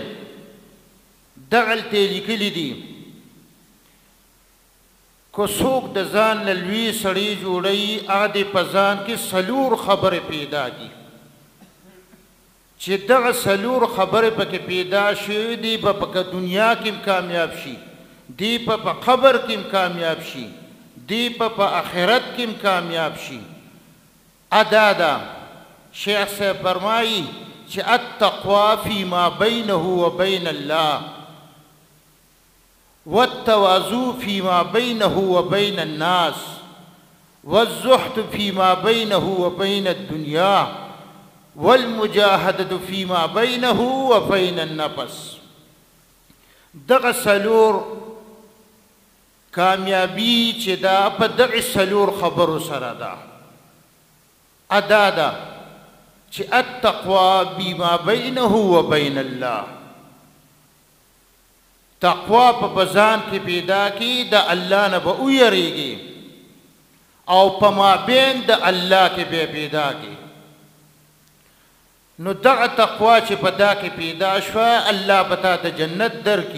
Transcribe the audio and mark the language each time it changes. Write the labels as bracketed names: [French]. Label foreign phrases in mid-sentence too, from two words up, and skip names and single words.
[Pashto] دغلته لیکلي دي کو څوک د ځان نه لوی سړی جوړوي، هغه دې په ځان کې څلور خبرې پیدا کړي چې دغه څلور خبرې پکې پیدا شي، دی به په دنیا کې هم کامیاب شي، دی به په قبر کې هم کامیاب شي، دی به په آخرت کې هم کامیاب شي. ادا ده شیخ صاحب فرمایي چې [Arabic] التقوا فيما بینه وبین الله والتواضع فيما بينه وبين الناس والزهد فيما بينه وبين الدنيا والمجاهدة فيما بينه وبين النفس. [Pashto] دغه څلور کامیابی چې دا په دغه څلور خبرو سره ده. ادا ده چې [Arabic] التقوا بما بينه وبين الله، [Pashto] تقوا په بزان کې پیدا کی د الله نه به ویریږي او په مابین د الله کې به پیدا کی. نو دغه تقوا چې په دا کې پیدا شوه الله به تا ته جنت درکړي.